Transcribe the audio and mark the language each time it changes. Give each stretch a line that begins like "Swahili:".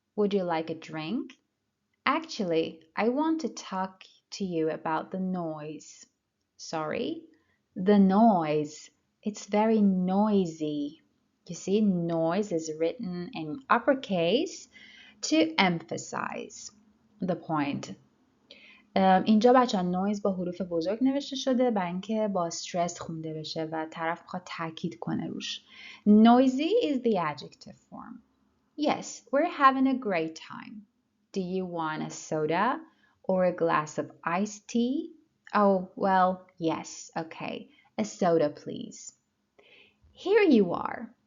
English: Would you like a drink? Actually, I want to talk to you about the noise. Sorry? The noise. It's very noisy. You see, noise is written in uppercase to emphasize the point.
Persian: اینجا بچه نویز با حروف بزرگ نوشته شده برای اینکه با استرس خونده بشه و طرف بخواد تاکید کنه روش.
English: Noisy is the adjective form. Yes, we're having a great time. Do you want a soda or a glass of iced tea? Oh, well, yes, okay. A soda, please. Here you are.